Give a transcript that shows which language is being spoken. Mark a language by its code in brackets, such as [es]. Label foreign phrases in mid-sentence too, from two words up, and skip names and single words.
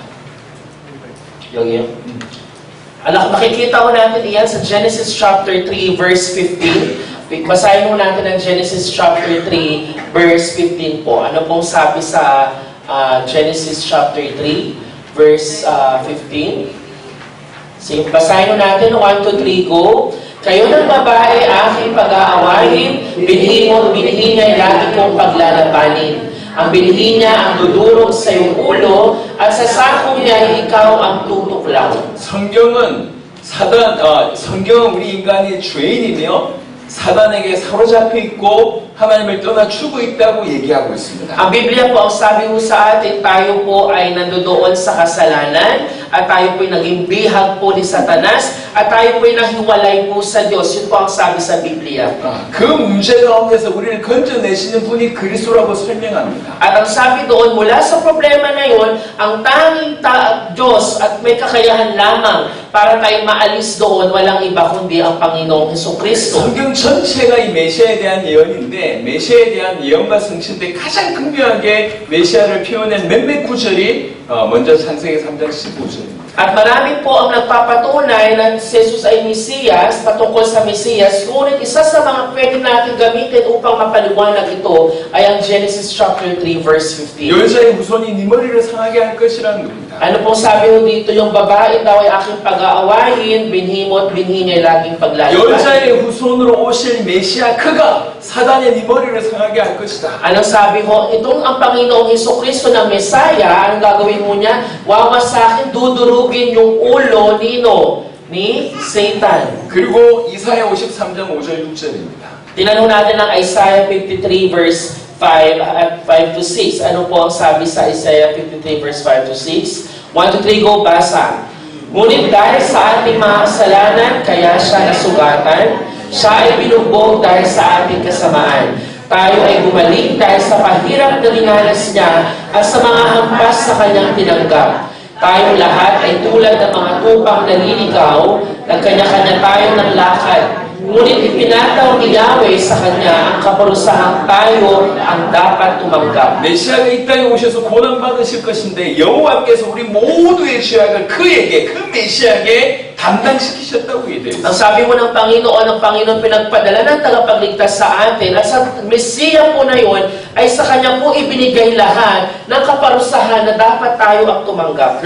[tl] Yun. Makikita ko natin iyan sa Genesis [en] chapter 3 verse 15. [tl] Basahin mo natin ang Genesis [en] chapter 3 verse 15 [tl] po. Ano pong sabi sa Genesis [en] chapter 3 verse 15? [tl] Sige, basahin mo natin. 1, 2, 3, go. Kayo ng babae aking pag-aawahin, binhi niya lagi kong paglalabanin. Ang binhi niya ang dudurog sa iyong ulo, at sa sakong niya ikaw ang tutuklaw. [ko] 성경은 우리 인간이 죄인이며 사단에게 사로잡혀 있고 하나님을 떠나 죽어 있다고 얘기하고 있습니다. [tl] Ang Biblia po, ang sabi po sa atin, tayo po ay nandoon sa kasalanan at tayo po'y naging bihag po ni Satanas, at tayo po'y nahiwalay po sa Diyos. Yun po ang sabi sa Biblia. [ko] 그 문제 가운데서 우리를 건져내시는 분이 그리스도라고 설명합니다. [tl] At ang sabi doon, mula sa problema na yun, ang tanging Diyos at may kakayahan lamang para tayo maalis doon, walang iba kundi ang Panginoong Hesukristo. [ko] 성경 전체가 이 메시아에 대한 예언인데 메시아에 대한 예언과 성취인데 가장 극명하게 메시아를 표현한 몇몇 구절이 먼저 창세기 3장 15절입니다. [tl] At marami po ang nagpapatunay na si Jesus ay Mesiyas, patungkol sa Mesiyas, ngunit isa sa mga pwede natin gamitin upang mapaliwanag ito ay ang Genesis [en] chapter 3 verse 15. [ko] 여자의 후손이 네 머리를 상하게 할 것이라는 겁니다. [tl] Ano pong sabi ho dito, yung babae daw ay aking pag-aawayin, binhimot, binhi niya laging paglayo. [ko] 여자의 후손으로 오실 메시아 그가 사단의 네 머리를 상하게 할 것이다. [tl] Anong sabi ho? Itong ang Panginoong Hesukristo na Mesaya, anong gagawin mo niya? Wawasakin, dudurugin yung ulo ni Satan. [ko] 그리고 이사야 53장 5절 6절입니다. [tl] Tinanong natin ang Isaiah 53 verse 5 at 5 to 6. Ano po ang sabi sa Isaiah 53 [en] verse 5 to 6? 1 to 3, go, [tl] basa. Ngunit dahil sa ating mga kasalanan, kaya siya nasugatan. Siya ay binugbog dahil sa ating kasamaan. Tayo ay gumaling dahil sa pahirap na dinanas niya at sa mga hampas sa kanyang tinanggap. Tayo lahat ay tulad ng mga tupang naliligaw, nagkanya-kanya tayo ng lakad. Ngunit ipinataw ni Yahweh sa kanya ang kaparusahang tayo ang dapat tumanggap. [ko] 메시아가 이 땅에 오셔서 고난 받으실 것인데 여호와께서 우리 모두의 죄악을 그에게 그 메시아에게 담당시키셨다고 얘기해요. [tl] Ang sabi mo ng Panginoon pinagpadala ng tagapagligtas sa atin at sa Mesiya po na yun ay sa kanya po ibinigay lahat ng kaparusahan na dapat tayo ang tumanggap.